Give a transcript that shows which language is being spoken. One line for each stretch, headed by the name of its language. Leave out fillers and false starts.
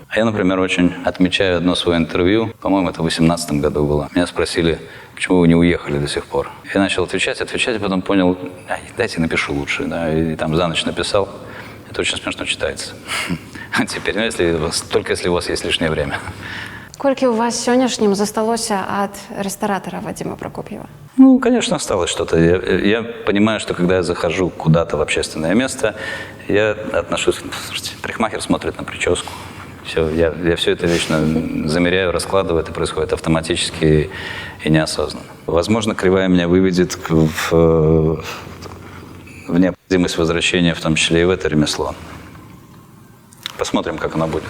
Russian: А я, например, очень отмечаю одно свое интервью, по-моему, это в 2018 году было. Меня спросили, почему вы не уехали до сих пор. Я начал отвечать, а потом понял, дайте напишу лучше. Да, и там за ночь написал. Это очень смешно читается. А теперь, только если у вас есть лишнее время.
Belarusian: Колькі у вас сённяшнім засталося ад рэстаратара Вадзіма Прокоп'ева?
Russian: Конечно, осталось что-то. Я понимаю, что когда я захожу куда-то в общественное место, я отношусь... Слушайте, парикмахер смотрит на прическу. Все, я все это вечно замеряю, раскладываю. Это происходит автоматически и неосознанно. Возможно, кривая меня выведет в необходимость возвращения, в том числе и в это ремесло. Посмотрим, как оно будет.